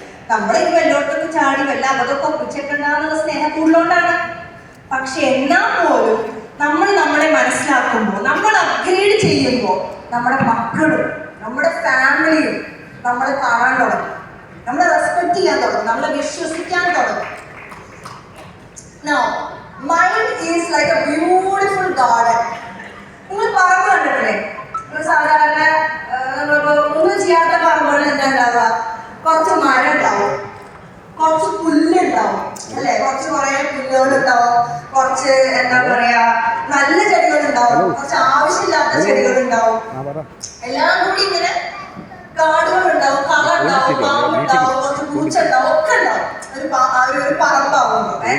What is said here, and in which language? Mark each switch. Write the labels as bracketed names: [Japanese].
[Malayalam] നമ്മളിപ്പോ എല്ലായിടത്തും ചാടി വല്ല അതൊക്കെ ഒപ്പിച്ചേക്കണ്ടെന്നുള്ള സ്നേഹം കൂടുതലുകൊണ്ടാണ്. പക്ഷെ എന്നാൽ പോലും നമ്മൾ നമ്മളെ മനസ്സിലാക്കുമ്പോൾ, നമ്മൾ അപ്ഗ്രേഡ് ചെയ്യുമ്പോൾ നമ്മുടെ മക്കളും നമ്മുടെ ഫാമിലിയും നമ്മളെ കാണാൻ തുടങ്ങും, നമ്മളെ റെസ്പെക്ട് ചെയ്യാൻ തുടങ്ങും, നമ്മളെ വിശ്വസിക്കാൻ തുടങ്ങും. [English] Now, mind is like a beautiful garden. [Malayalam] നിങ്ങൾ പറമ്പ് കണ്ടിട്ടില്ലേ? സാധാരണ ഒന്നും ചെയ്യാത്ത പറമ്പുകളിൽ എന്താ ഉണ്ടാവുക? കുറച്ച് മരം ഉണ്ടാവും, കുറച്ച് പുല്ലുണ്ടാവും അല്ലെ? കുറെ പുല്ലുകളുണ്ടാവും, കുറച്ച് എന്താ പറയാ നല്ല ചെടികളുണ്ടാവും, കുറച്ച് ആവശ്യമില്ലാത്ത ചെടികളുണ്ടാവും, എല്ലാം കൂടി ഇങ്ങനെ കാടുകളുണ്ടാവും, കളറുണ്ടാവും, പാമ്പുണ്ടാവും, കുറച്ച് പൂച്ച ഉണ്ടാവും, ഒക്കെ ഉണ്ടാവും ഒരു പറമ്പാവുമ്പോ.